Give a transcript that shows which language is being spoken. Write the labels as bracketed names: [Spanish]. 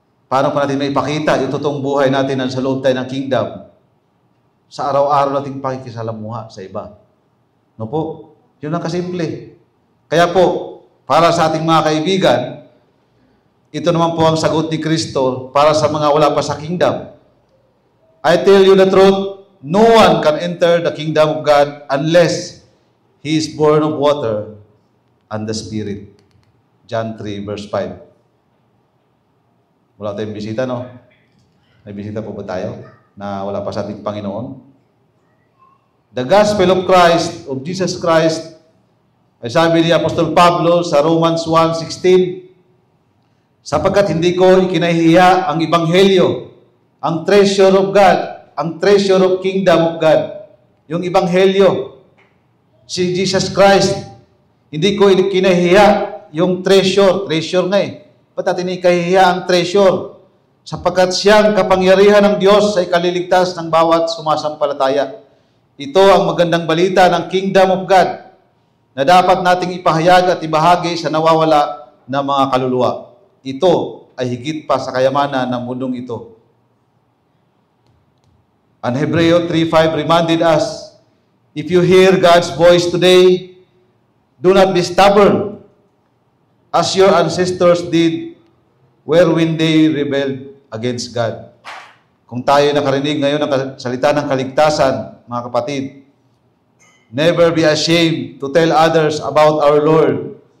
[Filipino] Paano pa natin may ipakita yung totoong buhay natin na sa loob tayo ng kingdom? Sa araw-araw nating pakikisalamuha sa iba. No po? Yun ang kasimple. Kaya po, para sa ating mga kaibigan, ito naman po ang sagot ni Kristo para sa mga wala pa sa kingdom. [English] I tell you the truth, no one can enter the kingdom of God unless he is born of water and the Spirit. [Filipino] John 3, verse 5. Wala tayong bisita, no? May bisita po ba tayo na wala pa sa ating Panginoon? [English] The gospel of Christ, of Jesus Christ, [Filipino] ay sabi ni Apostol Pablo sa Romans 1:16, sapagkat hindi ko ikinahihiya ang Ebanghelyo, ang [English] treasure of God, [Filipino] ang [English] treasure of kingdom of God, [Filipino] yung Ebanghelyo, si Jesus Christ, hindi ko ikinahihiya yung treasure nga eh. Ba't natin ikahihiya ang treasure? Sapagkat siyang kapangyarihan ng Diyos ay kaliligtas ng bawat sumasampalataya. Ito ang magandang balita ng Kingdom of God na dapat nating ipahayag at ibahagi sa nawawala na mga kaluluwa. Ito ay higit pa sa kayamanan ng mundong ito. [English] And Hebreo 3:5 reminded us, if you hear God's voice today, do not be stubborn, as your ancestors did when they rebelled against God. [Filipino] Kung tayo nakarinig ngayon ng salita ng kaligtasan, mga kapatid, [English] never be ashamed to tell others about our Lord.